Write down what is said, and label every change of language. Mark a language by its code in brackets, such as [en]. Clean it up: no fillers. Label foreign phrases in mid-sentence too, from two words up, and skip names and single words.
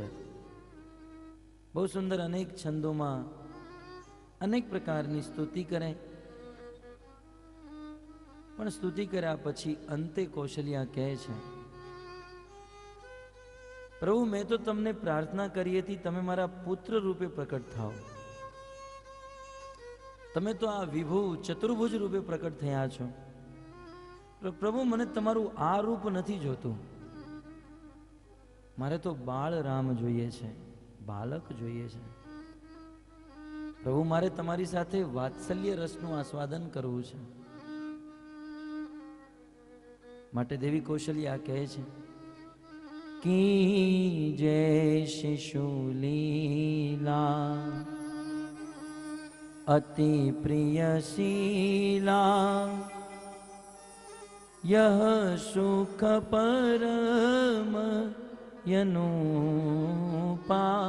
[gu] બહુત સુંદર અનેક છંદોમાં અનેક પ્રકારની સ્તુતિ કરે પણ સ્તુતિ કર્યા પછી અંતે કૌશલ્યા કહે છે પ્રભુ મૈં તો તમને પ્રાર્થના કરી થી તમે મારા પુત્ર રૂપે પ્રકટ થાઓ। તમે તો આ વિભુ ચતુર્ભુજ રૂપે પ્રકટ થયા છો। પ્રભુ મને તમારું આ રૂપ નહીં જોતું। મારે તો બાળ રામ જોઈએ છે, બાળક જોઈએ છે। પ્રભુ મારે તમારી સાથે વાત્સલ્ય રસનું આસ્વાદન કરવું છે। માટે દેવી કૌશલ્યા કહે છે કી [awa] जय शिशु लीला अति प्रिय शीला यह सुख परम यनुपा